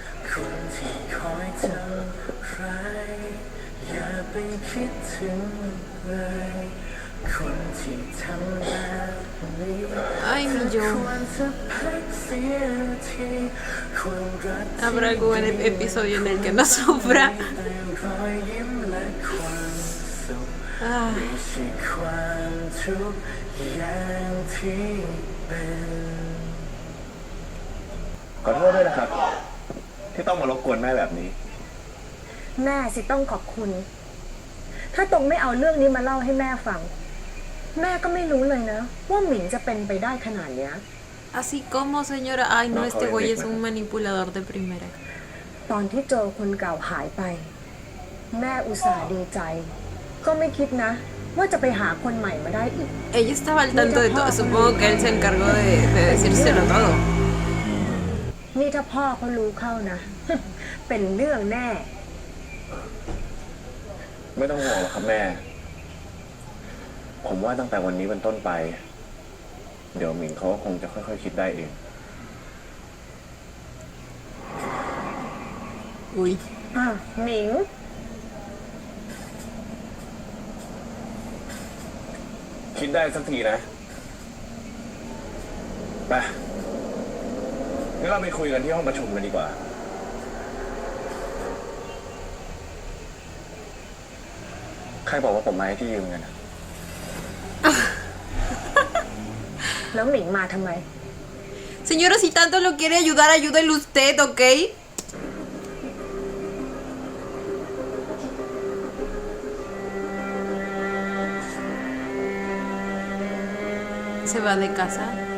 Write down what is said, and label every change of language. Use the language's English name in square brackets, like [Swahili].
[Thai] คนที่คอยทำร้ายอย่าไปคิดถึงเลยคนที่ทำแบบนี้ [Spanish] Ay, mi Joe. [Thai] ควรจะพักเสียทีความรัก [Spanish] ¿Habrá algún episodio en el que no sufra? [Thai] แต่รอยยิ้มและความสุข Ah. ไม่ใช่ความทุกข์อย่างที่เป็น ขอโทษด้วยนะครับ ที่ต้องมารบกวนแม่แบบนี้ แม่สิต้องขอบคุณ ถ้าตรงไม่เอาเรื่องนี้มาเล่าให้แม่ฟัง แม่ก็ไม่รู้เลยนะว่าหมิงจะเป็นไปได้ขนาดเนี้ย [Spanish] Así como, señora, ay no, No, este joder, güey es Rick, un manipulador de primera. [Thai] ตอนที่เจอคนเก่าหายไป แม่อุตส่าห์ดีใจ ก็ไม่คิดนะ ว่าจะไปหาคนใหม่มาได้อีก [Spanish] Ella estaba al tanto de todo, supongo que él se encargó de decírselo todo. [Thai] นี่ถ้าพ่อเขารู้เข้านะ เป็นเรื่องแน่ ไม่ต้องห่วงหรอกครับแม่ ผมว่าตั้งแต่วันนี้เป็นต้นไป เดี๋ยวหมิงเขาก็คงจะค่อยๆคิดได้เอง Uy. หมิง คิดได้สักทีนะ ไปงั้นเราไปคุยกันที่ห้องประชุมกันดีกว่า ใครบอกว่าผมมาให้พี่ยืมเงินอะ แล้วหมิงมาทำไม [Spanish] Señora, si tanto lo quiere ayudar, ayúdele usted, ¿ok? Se va de casa.